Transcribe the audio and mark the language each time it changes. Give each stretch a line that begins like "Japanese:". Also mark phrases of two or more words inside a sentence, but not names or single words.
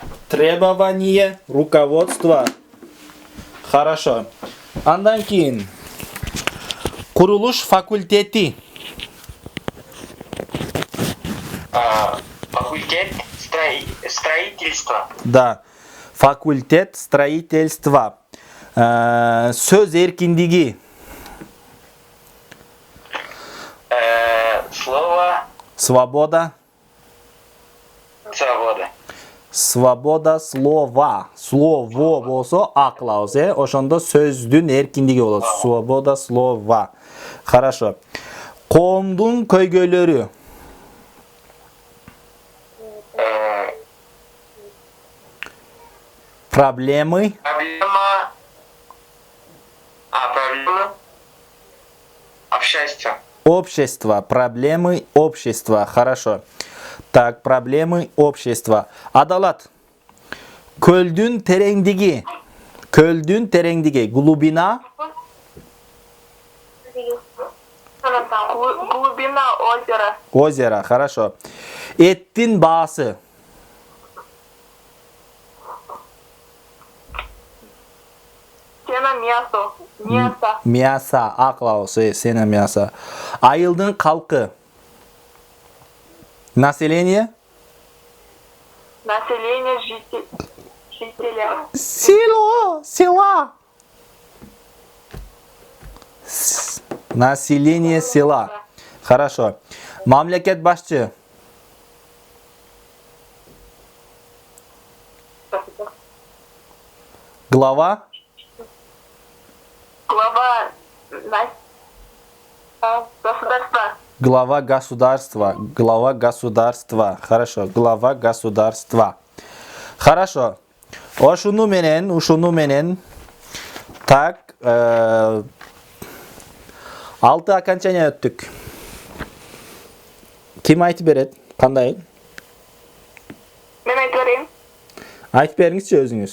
Russian: Требование руководства. Хорошо.
Kyrgyz: Андан кейін. Kuruluş факультети.
Russian: Факультет строительства. Да. Факультет строительства.
Kyrgyz: Söz erkinligi.
Russian: Слово Свобода. свобода. Свобода слова.
Kyrgyz: Слово болсо аклауз, ошондо сөздүн эркиндиги болот.
Russian: Свобода слова. Хорошо.
Kyrgyz: Коомдун көйгөйлөрү.
Russian: Проблемы. Проблема общества. Общество. Проблемы общества. Хорошо. Так, проблемы общества.
Kyrgyz: Адалат. Көлдүн тереңдиги. Көлдүн тереңдиги.
Russian: Глубина. Глубина озера. Озеро. Хорошо.
Kyrgyz: Эттин баасы.
Russian: Цена мясо. Мясо. Мясо. Аклаус. Сена мясо.
Kyrgyz: Айылдын калкы.
Russian: Население. Население жителя. Село. Села. Население села. Хорошо.
Kyrgyz: Мамлекет башчы.
Russian: Глава. Глава государства. Глава государства. Глава государства. Хорошо. Глава государства. Хорошо.
Kyrgyz: Ушуну менен. Так. Алты окончание өттүк. Ким айтып берет? Кандай? Мен айтып берейин. Айтып бериңизчи өзүңүз.